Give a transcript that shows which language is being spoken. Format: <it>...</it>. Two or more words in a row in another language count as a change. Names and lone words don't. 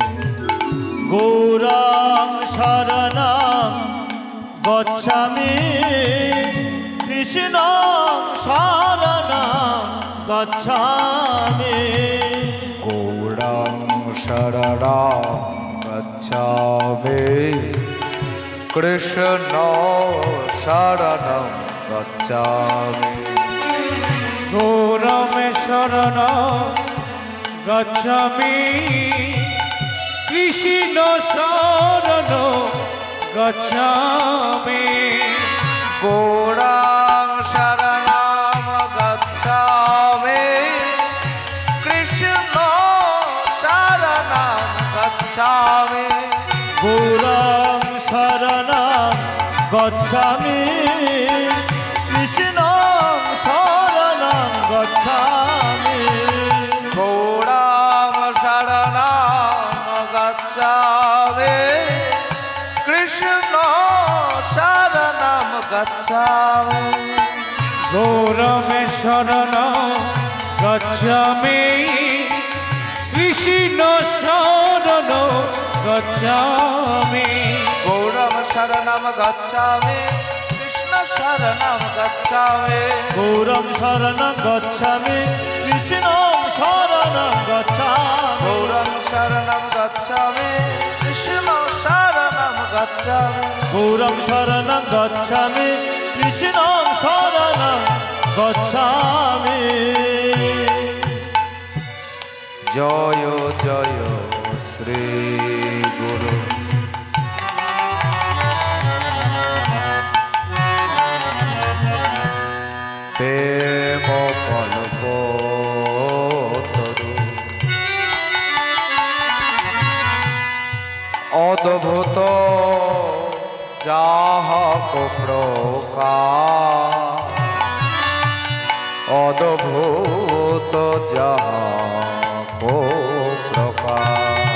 <sa>गौरां शरणं गच्छामि कृष्णं शरणं गच्छामि गौरं शरणं गच्छामि কৃষ্ণ শরণং গচ্ছামি গৌরমে শরণ গচ্ছামি কৃষ্ণ শরণ গচ্ছামি গৌরাং শরণং গচ্ছামি কৃষ্ণ শরণং গচ্ছামি গৌরাং শরণং গচ্ছামি কৃষ্ণং শরণং গচ্ছামি গৌরাং শরণং গচ্ছামি কৃষ্ণ শরণং গচ্ছামি গৌরমে শরণ গচ্ছামি কৃষ্ণ শরণ গচ্ছামি গৌরম শরণম গচ্ছামি কৃষ্ণ শরণম গচ্ছামি গৌরং শরণং গচ্ছামি কৃষ্ণং শরণং গচ্ছামি গৌরম শরণম গচ্ছামি কৃষ্ণ শরণম গচ্ছামি গৌরং শরণং গচ্ছামি কৃষ্ণং শরণং গচ্ছামি</sa> <bn>জয় জয় শ্রী গুরু প্রেম কল্প তরু অদ্ভুত যাহক প্রকার অদ্ভুত যাহক প্রকার</bn>